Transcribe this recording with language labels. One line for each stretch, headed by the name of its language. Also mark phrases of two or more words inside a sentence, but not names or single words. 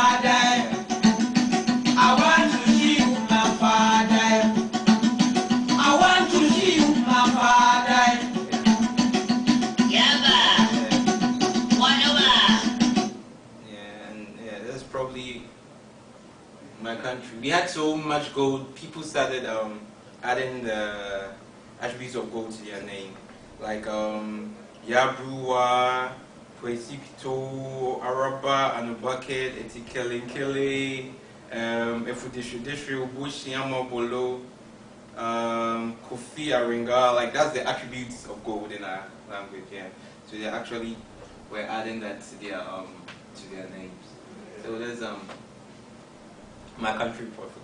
English: That's probably my country. We had so much gold, people started adding the attributes of gold to their name. Like Yabruwa, Kwesipito, Araba, Anubucket, Etikelinkele, Efudishudishu, Bushiamobolo, Kofi Aringa. Like that's the attributes of gold in our language, yeah. So they actually were adding that to their names. So there's my country for